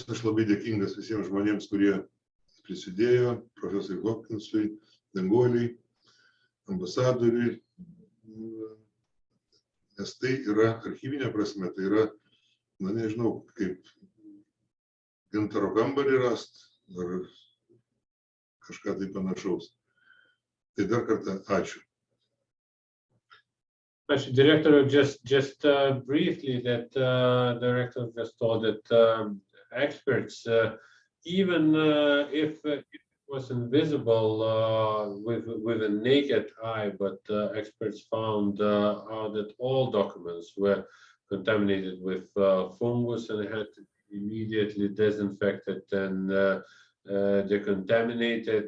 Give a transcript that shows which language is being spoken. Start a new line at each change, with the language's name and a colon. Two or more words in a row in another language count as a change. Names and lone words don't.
Lithuanian: Aš labai dėkingas visiems žmonėms, kurie prisidėjo, profesoriui Hopkinsui, Danguoliai, ambasadoriui, nes tai yra archyvinė prasme, tai yra, na nežinau, kaip gintaro kambarį rast ar kažką tai panašaus. Tai dar kartą ačiū.
English: Actually, Director, just briefly, that Director just told that experts, even if it was invisible with a naked eye, but experts found out that all documents were contaminated with fungus and had to be immediately disinfected and decontaminated.